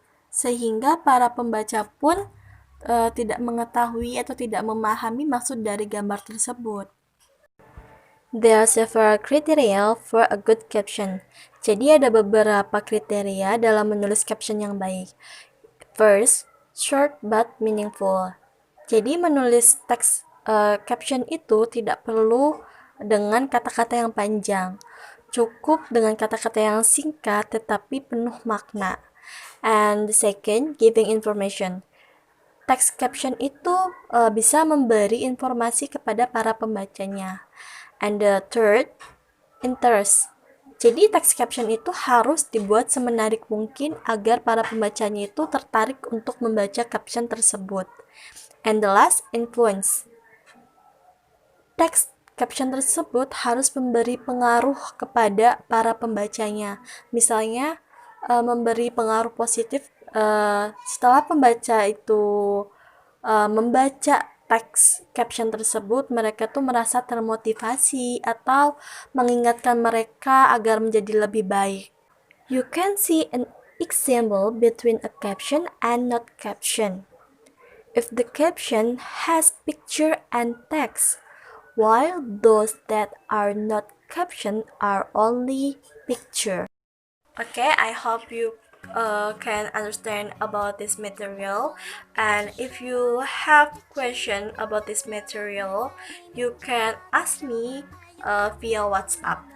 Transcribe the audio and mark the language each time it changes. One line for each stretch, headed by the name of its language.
Indonesian: Sehingga para pembaca pun tidak mengetahui atau tidak memahami maksud dari gambar tersebut.
English: There are several criteria for a good caption.
Indonesian: Jadi ada beberapa kriteria dalam menulis caption yang baik.
English: First, short but meaningful.
Indonesian: Jadi menulis teks caption itu tidak perlu dengan kata-kata yang panjang. Cukup dengan kata-kata yang singkat tetapi penuh makna.
English: And second, giving information.
Indonesian: Teks caption itu bisa memberi informasi kepada para pembacanya.
English: And the third, interest.
Indonesian: Jadi teks caption itu harus dibuat semenarik mungkin agar para pembacanya itu tertarik untuk membaca caption tersebut.
English: And the last, influence.
Indonesian: Teks caption tersebut harus memberi pengaruh kepada para pembacanya. Misalnya memberi pengaruh positif setelah pembaca itu membaca teks caption tersebut, mereka tuh merasa termotivasi atau mengingatkan mereka agar menjadi lebih baik.
English: You can see an example between a caption and not caption. If the caption has picture and text, while those that are not caption are only picture. Okay, I hope you can understand about this material, and if you have question about this material, you can ask me via WhatsApp.